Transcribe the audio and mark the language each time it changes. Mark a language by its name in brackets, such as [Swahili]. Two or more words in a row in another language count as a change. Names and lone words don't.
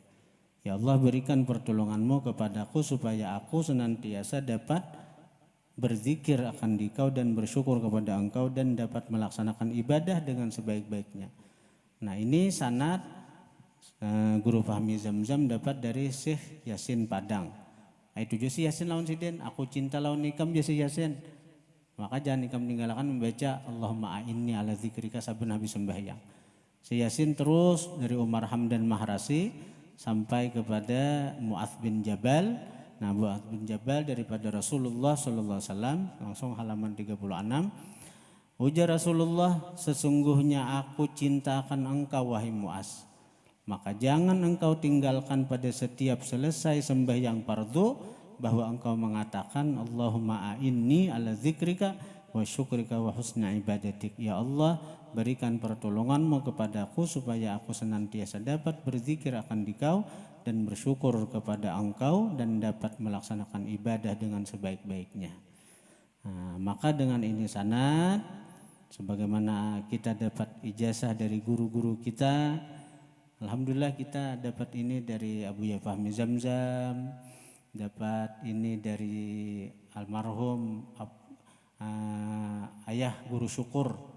[Indonesian] Ya Allah berikan pertolonganmu kepadaku supaya aku senantiasa dapat berzikir akan Dikau dan bersyukur kepada Engkau dan dapat melaksanakan ibadah dengan sebaik-baiknya. Nah ini sanad guru Fahmi Zamzam dapat dari Syekh Yasin Padang. [Banjar] Itu juga si Yasin lawan Sidin, aku cinta lawan ikam ya si Yasin. Maka jangan ikam tinggalkan membaca [Arabic] اللهم أعني على ذكرك [Banjar] saben habis sembahyang. [Indonesian] Si Yasin terus dari Umar Hamdan Mahrasi sampai kepada Mu'adz bin Jabal. Nah Mu'adz bin Jabal daripada Rasulullah [Arabic] صلى الله عليه وسلم, [Indonesian] langsung halaman 36. Ujar Rasulullah, sesungguhnya aku cinta akan engkau wahai Mu'adz. Maka jangan engkau tinggalkan pada setiap selesai sembahyang fardu bahwa engkau mengatakan [Arabic] اللهم أعني على ذكرك وشكرك وحسن عبادتك. [Indonesian] Ya Allah berikan pertolonganmu kepadaku supaya aku senantiasa dapat berzikir akan Dikau dan bersyukur kepada Engkau dan dapat melaksanakan ibadah dengan sebaik-baiknya. Nah, maka dengan ini sanad sebagaimana kita dapat ijazah dari guru-guru kita, alhamdulillah kita dapat ini dari Abu Ya Fahmi Zamzam, dapat ini dari almarhum ayah guru syukur.